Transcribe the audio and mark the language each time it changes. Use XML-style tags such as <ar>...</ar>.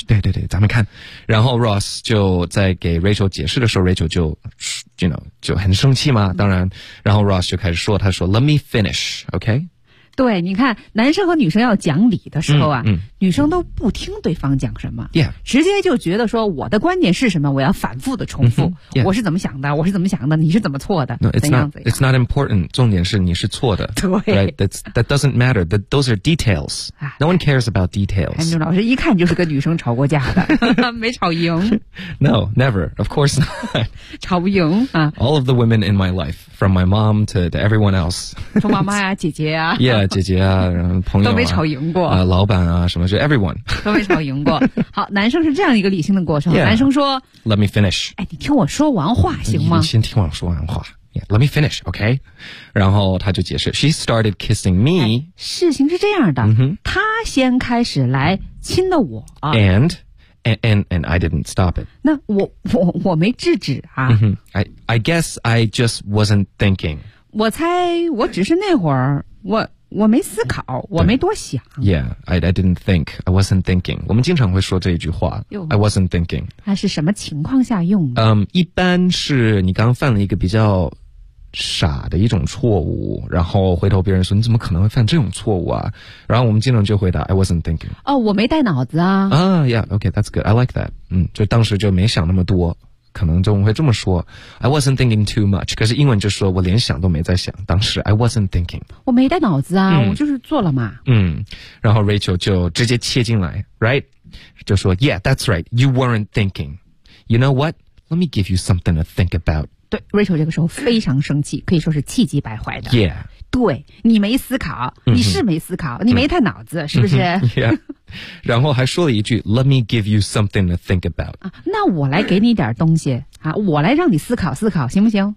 <zh>嘘对对对咱们看然后 Ross 就在给 Rachel 解释的时候 Rachel 就 you know 就很生气嘛当然然后 Ross 就开始说他说</zh> <en>Let me finish OK</en> <zh>对你看男生和女生要讲理的时候啊、嗯嗯、女生都不听对方讲什么、</zh> <en>yeah.</en> <zh>直接就觉得说我的观点是什么我要反复的重复、mm-hmm.</zh> <en>yeah.</en> <zh>我是怎么想的你是怎么错的</zh> <en>No, it's not important</en> <zh>重点是你是错的对、</zh> <en>right? That doesn't matter those are details No one cares about details</en> <zh>韩中老师一看就是跟女生吵过架的没吵赢</zh> <en>No, never, of course not</en> <zh>吵不赢、啊、</zh> <en>All of the women in my life from my mom to everyone else</en> <zh>从妈妈呀、啊、姐姐呀、啊、 yeah, 姐姐啊朋友啊都没吵赢过、老板啊什么就 everyone 都没吵赢过好男生是这样一个理性的过程</zh> <en>yeah,</en> <zh>男生说</zh> <en>Let me finish</en> <zh>哎，你听我说完话行吗你先听我说完话 yeah,</zh> <en>Let me finish OK</en> <zh>然后他就解释</zh> <en>She started kissing me、</en> <zh>哎、事情是这样的、 mm-hmm. 他先开始来亲的我</zh> <en>And I didn't stop it</en> <zh>那我没制止啊、 mm-hmm.</zh> <en>I guess I just wasn't thinking</en> <zh>我猜我只是那会儿我没思考我没多想</zh> <en>Yeah, I didn't think I wasn't thinking</en> <zh>我们经常会说这一句话</zh> <en>I wasn't thinking</en> <zh>那是什么情况下用的、一般是你刚犯了一个比较傻的一种错误然后回头别人说你怎么可能会犯这种错误啊然后我们经常就回答 I wasn't thinking 哦，我没带脑子啊、</zh> <en>Yeah, OK, that's good, I like that</en> <zh>嗯，就当时就没想那么多可能就会这么说</zh> <en>I wasn't thinking too much</en> <zh>可是英文就说我连想都没在想当时 I wasn't thinking 我没带脑子啊、我就是做了嘛</zh> <en>嗯，然后 Rachel</en> <zh>就直接切进来</zh> <en>right 就说 Yeah, that's right You weren't thinking You know what? Let me give you something to think about</en> <zh>对 Rachel 这个时候非常生气可以说是气急败坏的</zh> <en>Yeah</en> <zh>对你没思考你是没思考、你没带脑子、是不是 Yeah然后还说了一句</zh> <en>Let me give you something to think about、</en> <zh>啊、那我来给你点东西、我来让你思考思考行不行</zh>